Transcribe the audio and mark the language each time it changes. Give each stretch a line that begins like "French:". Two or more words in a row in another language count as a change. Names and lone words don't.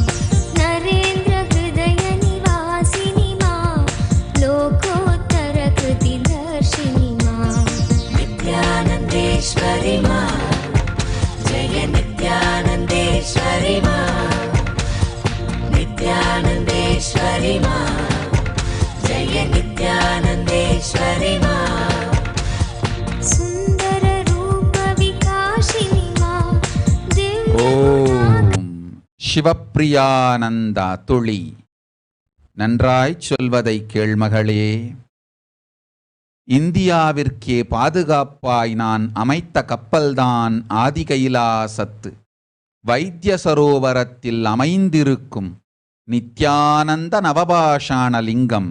Sanskrit: नरेन्द्रहृदयनिवासिनि मा लोकोत्तरकृतिदर्शिनि मा नित्यानन्देश्वरि मा जय नित्यानन्देश्वरि मा नित्यानन्देश्वरि मा जय नित्यानन्देश्वरि मा सुन्दररूपविकासिनि मा
Tamil: ஓம். சிவப்பிரியானந்தா துளி, நன்றாய் சொல்வதை கேள் மகளே. இந்தியாவிற்கே பாதுகாப்பாய் நான் அமைத்த கப்பல்தான் ஆதி கைலாசத்து வைத்திய சரோவரத்தில் அமைந்திருக்கும் நித்யானந்த நவபாஷாண லிங்கம்.